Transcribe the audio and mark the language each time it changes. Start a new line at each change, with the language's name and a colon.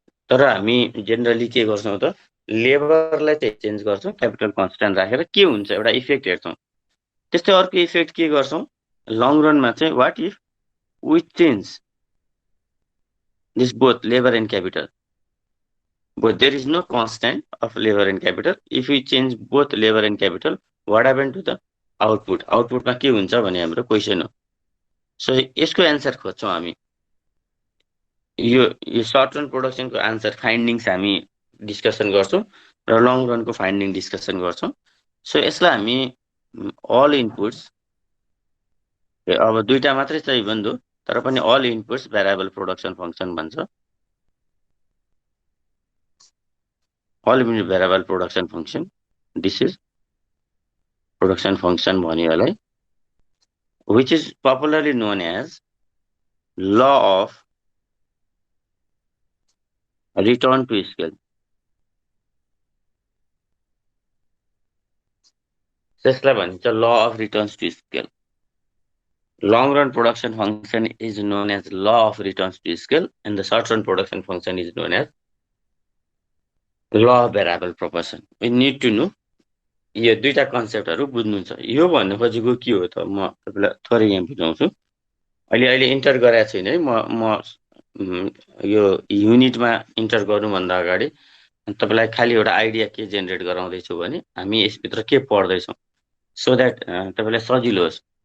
Nepali: तर हामी जेनरली के गर्छौँ त लेबरलाई चाहिँ चेन्ज गर्छौँ, क्यापिटल कन्स्ट्यान्ट राखेर के हुन्छ एउटा इफेक्ट हेर्छौँ। त्यस्तै अर्को इफेक्ट के गर्छौँ लङ रनमा चाहिँ,
English: What if we change this both labour and capital, but there is no constant of labor and capital. If we change both labor and capital, what happened to the output?
Nepali: आउटपुटमा के हुन्छ भन्ने हाम्रो question हो। So यसको answer खोज्छौँ हामी। यो short run प्रोडक्सनको answer findings हामी डिस्कसन गर्छौँ र लङ रनको फाइन्डिङ डिस्कसन गर्छौँ। सो यसलाई हामी अल इनपुट्स, अब दुईटा मात्रै छ
English: even though,
Nepali: तर पनि all inputs variable production function भन्छ।
English: all input variable production function, this is production function
Nepali: भन्यो यसलाई,
English: which is popularly known as law of return to scale.
Nepali: त्यसलाई भनिन्छ
English: law of returns to scale. Long run production function is known as law of returns to scale, and the short run production function is known as law of variable proportion. We need to know
Nepali: यो दुईटा कन्सेप्टहरू बुझ्नु छ। यो भन्नु खोजेको के हो त, म तपाईँलाई थोरै यहाँ बुझाउँछु। अहिले इन्टर गरेको छैन है, म यो युनिटमा इन्टर गर्नुभन्दा अगाडि तपाईँलाई खालि एउटा आइडिया के जेनेरेट गराउँदैछु भने हामी यसभित्र के पढ्दैछौँ,
English: so that
Nepali: तपाईँलाई सजिलो होस्।